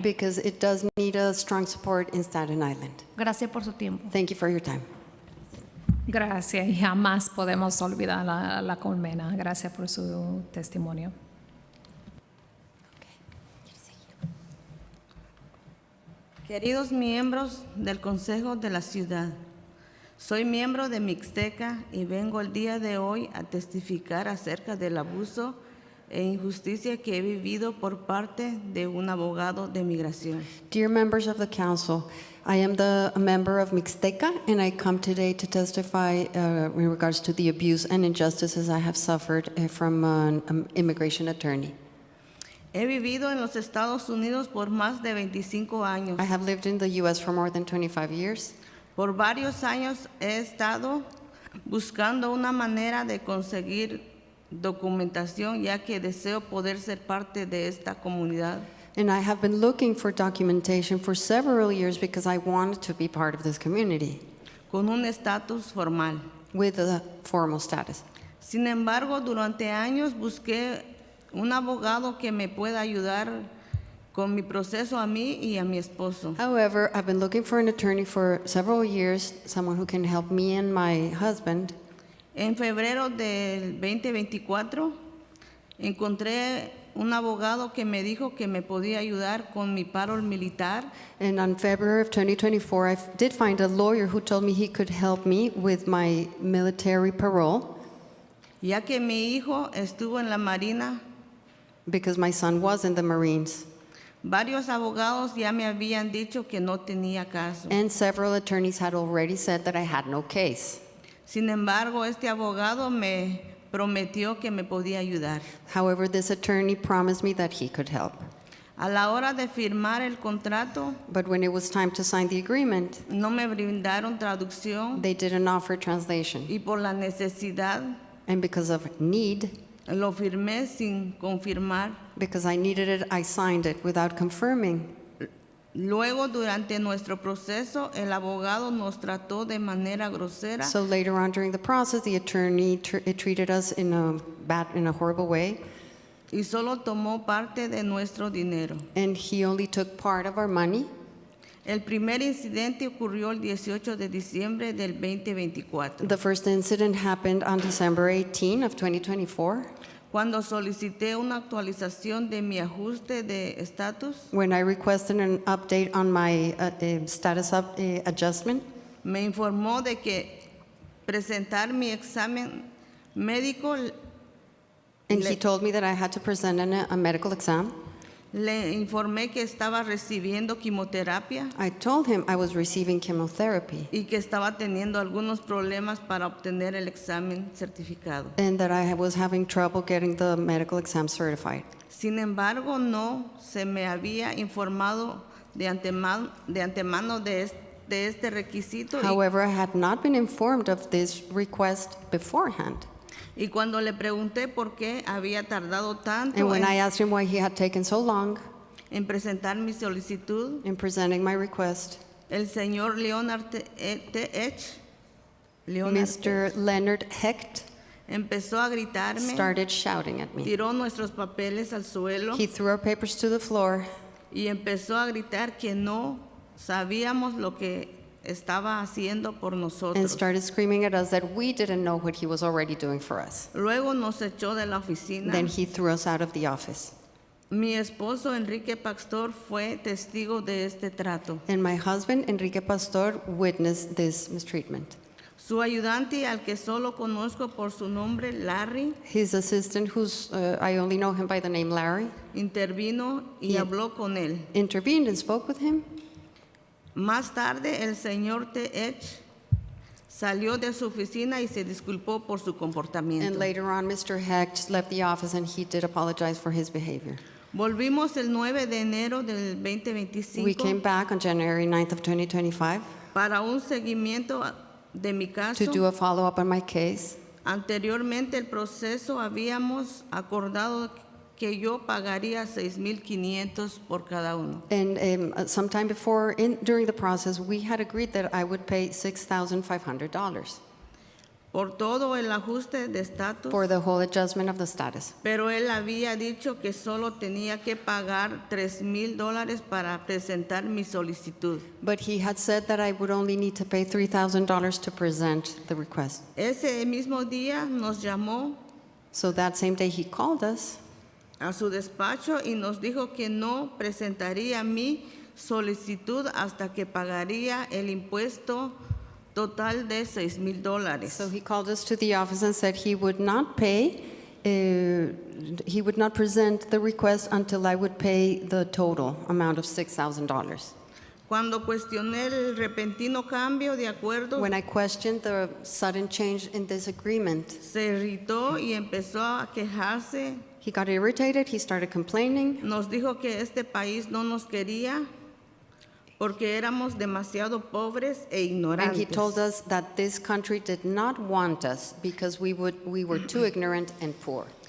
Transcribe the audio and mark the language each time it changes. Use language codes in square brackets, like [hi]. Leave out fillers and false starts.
[en] Because it does need a strong support in Staten Island. [es] Gracias por su tiempo. [en] Thank you for your time. [es] Gracias. Y jamás podemos olvidar la Colmena. Gracias por su testimonio. Queridos miembros del Consejo de la Ciudad, soy miembro de Mixteca y vengo el día de hoy a testificar acerca del abuso e injusticia que he vivido por parte de un abogado de migración. [en] Dear members of the council, I am a member of Mixteca and I come today to testify in regards to the abuse and injustices I have suffered from an immigration attorney. [es] He vivido en los Estados Unidos por más de 25 años. [en] I have lived in the U.S. for more than 25 years. [es] Por varios años he estado buscando una manera de conseguir documentación, ya que deseo poder ser parte de esta comunidad. [en] And I have been looking for documentation for several years because I wanted to be part of this community. [es] Con un estatus formal. [en] With a formal status. [es] Sin embargo, durante años busqué un abogado que me pueda ayudar con mi proceso a mí y a mi esposo. [en] However, I've been looking for an attorney for several years, someone who can help me and my husband. [es] En febrero del 2024 encontré un abogado que me dijo que me podía ayudar con mi paro militar. [en] And on February of 2024, I did find a lawyer who told me he could help me with my military parole. [es] Ya que mi hijo estuvo en la Marina. [en] Because my son was in the Marines. [es] Varios abogados ya me habían dicho que no tenía caso. [en] And several attorneys had already said that I had no case. [es] Sin embargo, este abogado me prometió que me podía ayudar. [en] However, this attorney promised me that he could help. [es] A la hora de firmar el contrato, [en] but when it was time to sign the agreement, [es] no me brindaron traducción. [en] They didn't offer translation. [es] Y por la necesidad, [en] and because of need, [es] Lo firmé sin confirmar. [en] Because I needed it, I signed it without confirming. [es] Luego, durante nuestro proceso, el abogado nos trató de manera grosera [en] So later on during the process, the attorney treated us in a horrible way, [es] y solo tomó parte de nuestro dinero. [en] and he only took part of our money. [es] El primer incidente ocurrió el 18 de diciembre del 2024, [en] The first incident happened on December 18 of 2024, [es] cuando solicité una actualización de mi ajuste de estatus. [en] when I requested an update on my status adjustment. [es] Me informó de que presentar mi examen médico. [en] And he told me that I had to present a medical exam. [es] Le informé que estaba recibiendo quimioterapia [en] I told him I was receiving chemotherapy [es] y que estaba teniendo algunos problemas para obtener el examen certificado. [en] and that I was having trouble getting the medical exam certified. [es] Sin embargo, no se me había informado de antemano de este requisito. [en] However, I had not been informed of this request beforehand. [es] Y cuando le pregunté por qué había tardado tanto [en] And when I asked him why he had taken so long [es] en presentar mi solicitud, [en] in presenting my request, [es] el señor [en] Mr. Leonard Hecht [es] empezó a gritarme, [en] started shouting at me. [es] tiró nuestros papeles al suelo [en] He threw our papers to the floor [es] y empezó a gritar que no sabíamos lo que estaba haciendo por [en] and [es] nosotros. [en] started screaming at us that we didn't know what he was already doing for us. [es] Luego nos echó de la oficina. [en] Then he threw us out of the office. [es] Mi esposo Enrique Pastor fue testigo de este trato. [en] And my husband, Enrique Pastor, witnessed this mistreatment. [es] Su ayudante, al que solo conozco por su nombre, Larry, [en] His assistant, I only know him by the name Larry, [es] intervino y [en] Yeah. [es] habló con él. [en] intervened and spoke with him. [es] Más tarde, el señor T.H. salió de su oficina y se disculpó por su comportamiento. [en] And later on, Mr. Hecht left the office and he did apologize for his behavior. [es] Volvimos el 9 de enero del 2025 [en] We came back on January 9th of 2025 [es] para un seguimiento de mi caso. [en] to do a follow-up on my case. [es] Anteriormente el proceso habíamos acordado que yo pagaría $6,500 por cada uno. [en] And sometime before, during the process, we had agreed that I would pay $6,500 [es] Por todo el ajuste de estatus, [en] for the whole adjustment of the status. [es] pero él había dicho que solo tenía que pagar $3,000 para presentar mi solicitud. [en] But he had said that I would only need to pay $3,000 to present the request. [es] Ese mismo día nos llamó [en] So that same day, he called us [es] a su despacho y nos dijo que no presentaría mi solicitud hasta que pagaría el impuesto total de $6,000. [en] So he called us to the office and said he would not pay, he would not present the request until I would pay the total amount of $6,000. [es] Cuando cuestioné el repentino cambio de acuerdo, [en] When I questioned the sudden change in this agreement, [es] se irritó y empezó a quejarse. [en] he got irritated, he started complaining. [es] Nos dijo que este país no nos quería porque éramos demasiado pobres e [en] And he [es] ignorantes. [en] told us that this country did not want us because we were too ignorant and poor.